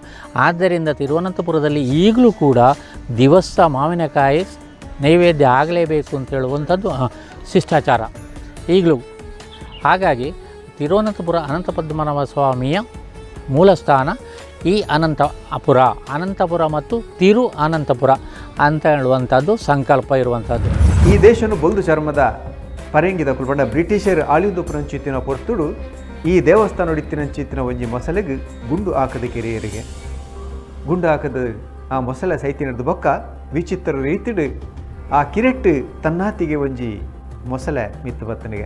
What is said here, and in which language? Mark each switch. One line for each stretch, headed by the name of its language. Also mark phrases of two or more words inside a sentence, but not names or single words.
Kannada: ಆದ್ದರಿಂದ ತಿರುವನಂತಪುರದಲ್ಲಿ ಈಗಲೂ ಕೂಡ ದಿವಸ ಮಾವಿನಕಾಯಿ ನೈವೇದ್ಯ ಆಗಲೇಬೇಕು ಅಂತ ಹೇಳುವಂಥದ್ದು ಶಿಷ್ಟಾಚಾರ ಈಗಲೂ. ಹಾಗಾಗಿ ತಿರುವನಂತಪುರ ಅನಂತ ಪದ್ಮನಾಭ ಸ್ವಾಮಿಯ ಮೂಲ ಸ್ಥಾನ ಈ ಅನಂತಪುರ ಮತ್ತು ತಿರು ಅನಂತಪುರ ಅಂತ ಹೇಳುವಂಥದ್ದು ಸಂಕಲ್ಪ ಇರುವಂಥದ್ದು.
Tulu: ಈ ದೇಶನು ಬೊಲ್ದು ಚರ್ಮದ ಪರಂಗಿದ ಕುಲ್ಪಂಡ ಬ್ರಿಟಿಷರ್ ಆಳಿದು ಪುರಂಚಿತ್ತಿನ ಪೊರ್ತುಡು ಈ ದೇವಸ್ಥಾನ ಇತ್ತಿನಂಚಿತ್ತಿನ ಒಂಜಿ ಮೊಸಲೆಗೆ ಗುಂಡು ಹಾಕದ ಕೆರೆಯರಿಗೆ ಗುಂಡು ಹಾಕದ ಆ ಮೊಸಳೆ ಸೈತಿನದ ಬೊಕ್ಕ ವಿಚಿತ್ರ ರೀತಿಡು ಆ ಕಿರೆಟ್ಟು ತನ್ನಾತಿಗೆ ಒಂಜಿ ಮೊಸಳೆ ಮಿತ್ತು ಬತ್ತನಿಗೆ.